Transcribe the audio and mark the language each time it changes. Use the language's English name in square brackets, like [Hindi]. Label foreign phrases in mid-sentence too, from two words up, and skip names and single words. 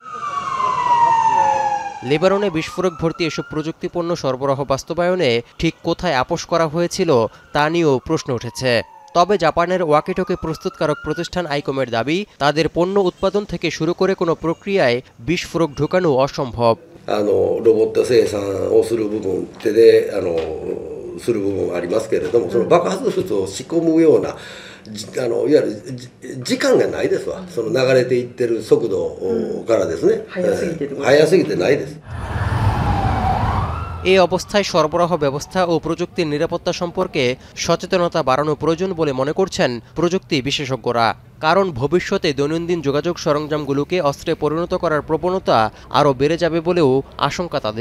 [Bangla] লেবাননে বিস্ফোরক ভর্তি এসব প্রযুক্তিপণ্য সরবরাহ বাস্তবায়নে ঠিক কোথায় আপোস করা হয়েছিল তা নিয়েও প্রশ্ন উঠেছে। তবে জাপানের ওয়াকিটকি প্রস্তুতকারক প্রতিষ্ঠান আইকমের দাবি, তাদের পণ্য উৎপাদন থেকে শুরু করে কোনো প্রক্রিয়ায় বিস্ফোরক ঢোকানো অসম্ভব। [Japanese] ロボット生産をする部分手でする部分ありますけれども、その爆発物を仕込むようないわゆる時間がないですわ。その流れていってる速度からですね、速すぎてないです。 [Bangla] এই অবস্থায় সরবরাহ ব্যবস্থা ও প্রযুক্তির নিরাপত্তা সম্পর্কে সচেতনতা বাড়ানো প্রয়োজন বলে মনে করছেন প্রযুক্তি বিশেষজ্ঞরা। কারণ ভবিষ্যতে দৈনন্দিন যোগাযোগ সরঞ্জামগুলোকে অস্ত্রে পরিণত করার প্রবণতা আরও বেড়ে যাবে বলেও আশঙ্কা তাদের।